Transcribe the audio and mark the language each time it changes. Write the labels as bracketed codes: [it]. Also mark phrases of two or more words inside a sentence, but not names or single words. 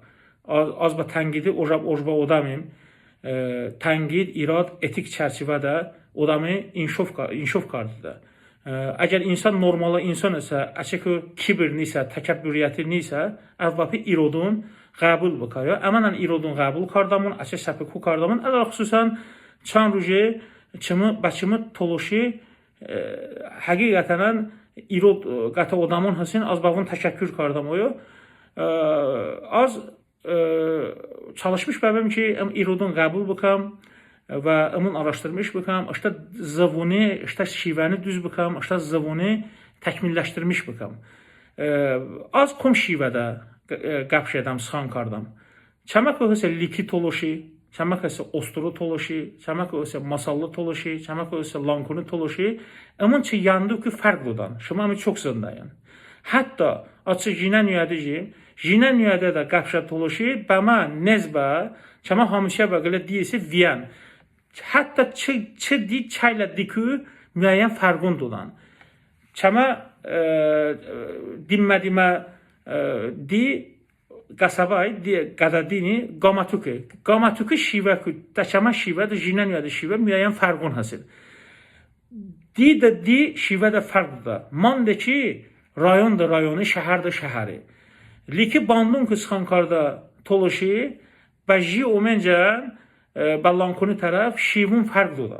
[tly] Az və tənqidi ojba odamım. Tənqid, irad, etik çərçivədə odamı inşof kardıdır. Əgər insan normalı insan isə, əçəki kibirni isə, təkəbbüriyyətini isə, əvvəbi irodun qəbul bükaya. Əmənən irodun qəbul kardamın, əçək səpiku kardamın, ələr xüsusən çan rüji, bəçimi toluşi, həqiqətənən irod qata odamın həsin, az bağın təkəkkür kardamoyu. Az çalışmış bəbim ki, irodun qəbul bükəm və onun araşdırmış bükəm, işte zavuni, işte şivəni düz bükəm, işte zavuni təkmilləşdirmiş bükəm. Az kom şivədə qəbş edəm, sıxan kardam. Çəmək öhəsə liki toluşi, çəmək öhəsə osturu toluşi, çəmək öhəsə masallı toluşi, çəmək öhəsə lankuni toluşi, əmın ki, yandı ki, fərqlıdan. Şımamı çox zındayın. Hətta açı Jinəmiyədəciyim, Jinəmiyədə də qəbşə toluşi, bəmə nezbə, çəmə hamişə bəqilə deyisi viyan. Hətta çı di çayla dikü müəyyən fərqundudan. Çəmə dinmədimə di qasabay, qadadini, qamatuki. Qamatuki şivə, çəmə şivə də Jinəmiyədə şivə müəyyən fərqun hasil. Di də di şivə də fərqdır. Mandı ki, rayon da rayonu, şəhər də şəhəri. Liki bandun kıskan karda toluşi, bəji omencən Lankuni tərəf şivun fərqli olan.